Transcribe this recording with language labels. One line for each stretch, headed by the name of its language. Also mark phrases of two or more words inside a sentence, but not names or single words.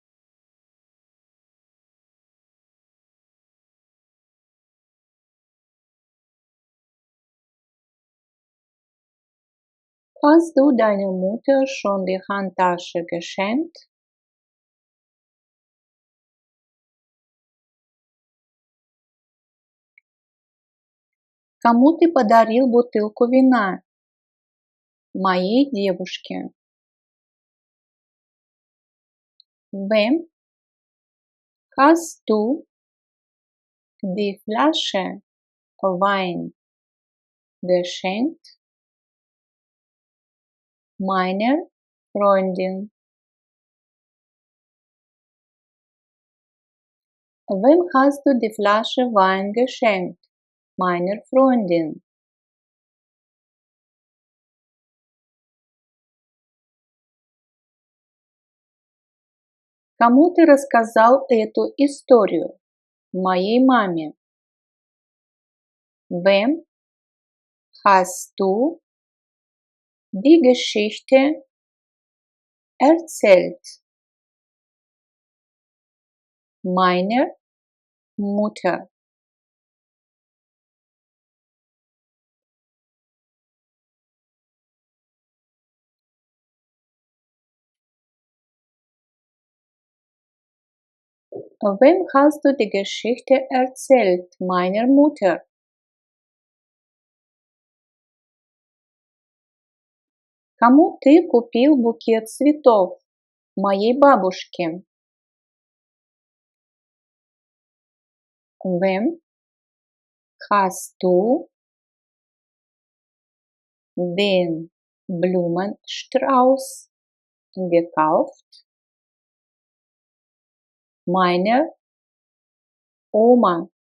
German: Hast du deiner Mutter schon die Handtasche geschenkt?
Russian: Кому ты подарил бутылку вина? Моей девушке.
German: Wem hast du die Flasche Wein geschenkt? Meiner Freundin. Wem hast du die Flasche Wein geschenkt? Meiner Freundin.
Russian: Кому ты рассказал эту историю? Моей маме.
German: Wem hast du die Geschichte erzählt? Meiner Mutter. Wem hast du die Geschichte erzählt? Meiner Mutter.
Russian: Кому ты купил букет цветов? Моей бабушке.
German: Wem hast du den Blumenstrauß gekauft? Meiner Oma.